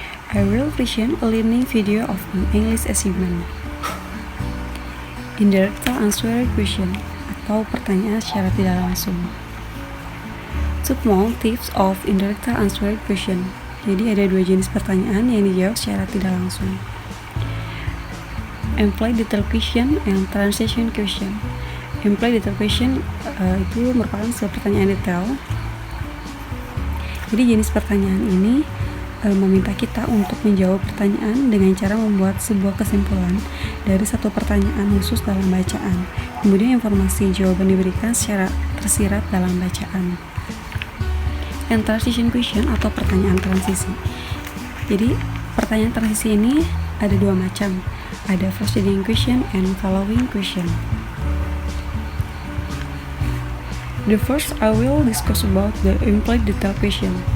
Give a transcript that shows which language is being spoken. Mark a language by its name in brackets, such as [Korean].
[English] I will present a learning video of an English assignment. Indirect answer question [Indonesian] atau pertanyaan secara tidak langsung. [English] Small tips of indirect answer question. [Indonesian] Jadi ada dua jenis pertanyaan yang dijawab secara tidak langsung. [English] Implied detail question and transition question. Implied detail question [Indonesian] itu merupakan sebuah pertanyaan detail. Jadi jenis pertanyaan ini meminta kita untuk menjawab pertanyaan dengan cara membuat sebuah kesimpulan dari satu pertanyaan khusus dalam bacaan. Kemudian informasi jawaban diberikan secara tersirat dalam bacaan. [English] And transition question [Indonesian] atau pertanyaan transisi. Jadi pertanyaan transisi ini ada dua macam. Ada [English] preceding question and following question. The first, I will discuss about the implied detail question.